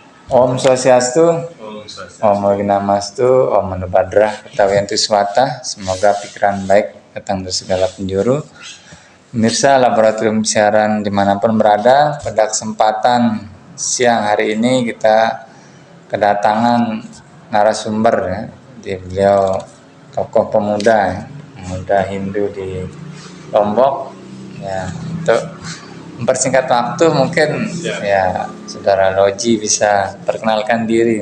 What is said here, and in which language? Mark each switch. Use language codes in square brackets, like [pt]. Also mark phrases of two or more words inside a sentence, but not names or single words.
[sa] Om Swastiastu, Om Om Swastiastu. Namastu, Om Manu Badra, Ketawiantu Swata, [id] semoga pikiran baik datang dari segala penjuru. Pemirsa Laboratorium Siaran dimanapun berada, pada kesempatan siang hari ini kita kedatangan narasumber ya, beliau tokoh pemuda, pemuda Hindu di Lombok ya, untuk mempersingkat waktu mungkin ya Saudara Loji bisa perkenalkan diri.